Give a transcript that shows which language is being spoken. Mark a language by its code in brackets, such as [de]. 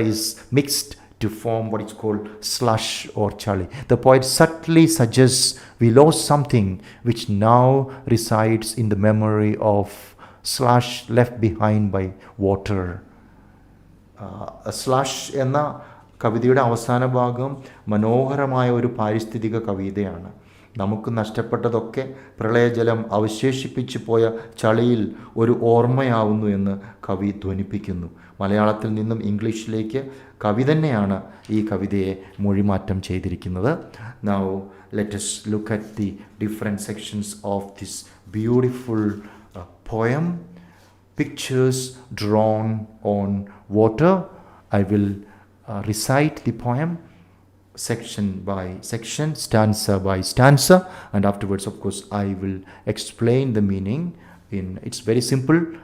[en] is mixed to form what is called slush or chali. The poet subtly suggests we lost something which now resides in the memory of slush left behind by water. [ml] Slush എന്ന കവിതയുടെ അവസാന ഭാഗം മനോഹരമായ ഒരു പാരിസ്ഥിതിക കവിതയാണ്. നമുക്ക് നഷ്ടപ്പെട്ടതൊക്കെ പ്രളയജലം അവശേഷിപ്പിച്ചു പോയ ചളിയിൽ ഒരു ഓർമ്മയാവുന്നു എന്ന് കവി ധ്വനിപ്പിക്കുന്നു. മലയാളത്തിൽ നിന്നും ഇംഗ്ലീഷിലേക്ക് കവി തന്നെയാണ് ഈ കവിതയെ മൊഴിമാറ്റം ചെയ്തിരിക്കുന്നത്. [en] Now let us look at the different sections of this beautiful poem. Pictures drawn on water. I will recite the poem section by section, stanza by stanza, and afterwards of course I will explain the meaning. It's very simple.